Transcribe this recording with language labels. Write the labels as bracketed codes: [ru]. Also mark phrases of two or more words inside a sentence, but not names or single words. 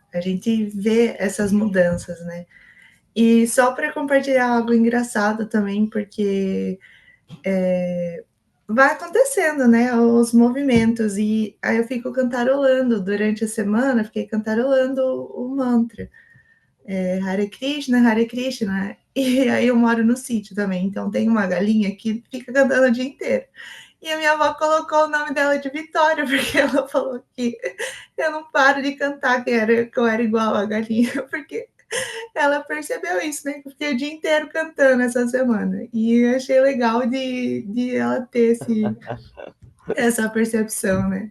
[pt] A gente vê essas mudanças, né? E só para compartilhar algo engraçado também, porque vai acontecendo, né? Os movimentos, e aí eu fico cantarolando durante a semana, fiquei cantarolando o mantra. Hare Krishna, e aí eu moro no sítio também, então tem uma galinha que fica cantando o dia inteiro. E a minha avó colocou o nome dela de Vitória, porque ela falou que eu não paro de cantar, que eu era igual a galinha, porque ela percebeu isso, né? Eu fiquei o dia inteiro cantando essa semana. E achei legal de ela ter essa percepção, né?